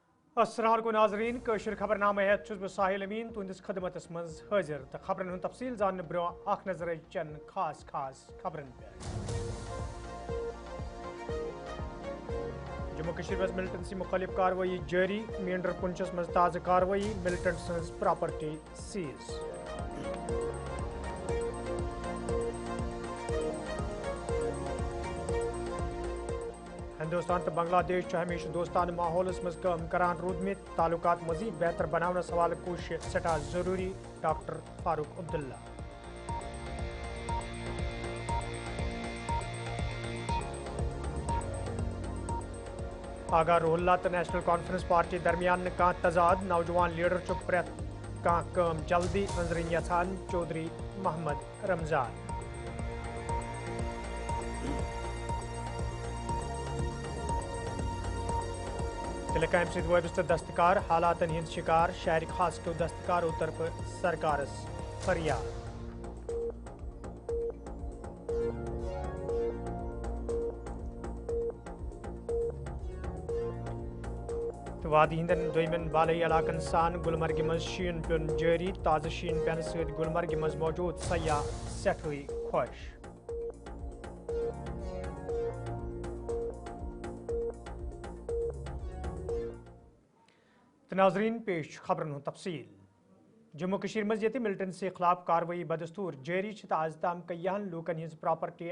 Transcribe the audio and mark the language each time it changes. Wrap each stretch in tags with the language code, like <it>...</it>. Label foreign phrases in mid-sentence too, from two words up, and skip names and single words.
<ks>السلام علیکم ناظرین کشر خبرنامہ ہیت چھس بہ ساحل امین تہندس خدمتس مز حاضر تو خبرن ہند تفصیل زاننے برو اخ نظر چن خاص خبرن پہ جموں کشمیر مز ملٹنسی مختلف کاروٲیی جاری مینڈر پنچس مز تازہ کاروٲیی ملٹنٹ سنز پراپرٹی سیز ہندوستان تو بنگلہ دیش ہمیشہ دوستانہ ماحولس مز کام کران رودمت تعلقات مزید بہتر بناونس حوالہ کوشش سٹھا ضروری ڈاکٹر فاروق عبداللہ آگاہ روح اللہ تو نیشنل کانفرنس پارٹی درمیان کان تضاد نوجوان لیڈر چھ پریت کان کام جلدی انزرین یژھان چودھری محمد رمضان تلہ کامہ ست وابستہ دستکار حالاتن ہند شکار شہر خاص کیو دستکارو طرف سرکارس فریاد تو وادی ہندن دویمن بالائی علاقن سان گلمرگ مز شین پیون جاری تازہ شین پین ست گلمرگ مز موجود سیاح سٹھوئی خوش تو ناظرین پیش خبرن ہند تفصیل جموں کشمیر مز یت ملٹنسی خلاف کاروٲیی بدستور جاری تو آز تام کئیہن لوکن ہز پراپرٹی</ks>